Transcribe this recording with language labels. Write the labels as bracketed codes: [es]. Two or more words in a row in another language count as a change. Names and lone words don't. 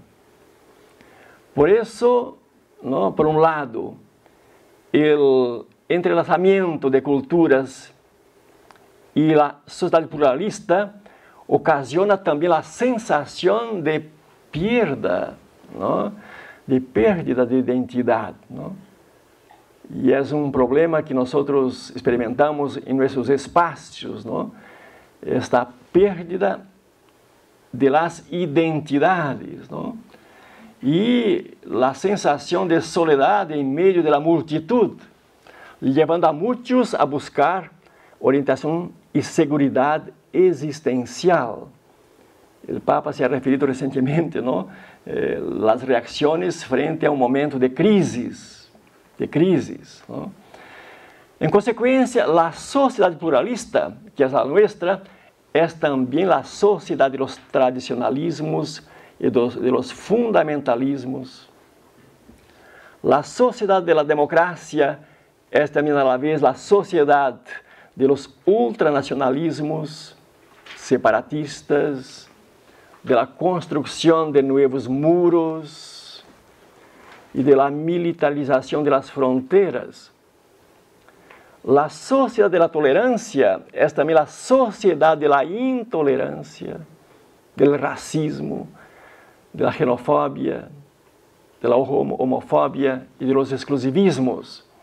[pt] Por isso, não, por um lado, o entrelaçamento de culturas e a sociedade pluralista ocasiona também a sensação de perda, não? [es] De pérdida de identidade. [pt] Não? E é um problema que nós experimentamos em nossos espaços, não? [es] Esta pérdida de las identidades, [pt] não? E a sensação de soledade em meio da multitud, levando a muitos a buscar orientação e segurança existencial o Papa [es] se ha referido [pt] recentemente, ¿no? As reações frente a um momento de crises, ¿no? Em consequência, a sociedade pluralista, que é a nossa, é também a sociedade dos tradicionalismos e [es] de los fundamentalismos. [pt] A sociedade da democracia é também [es] a la vez [pt] a sociedade [es] de los ultranacionalismos separatistas, de la [pt] construção de novos muros e [es] de la [pt] militarização [es] de las [pt] fronteiras. A sociedade da tolerância é também a sociedade da intolerância, do racismo, da xenofobia, da homofobia e dos exclusivismos.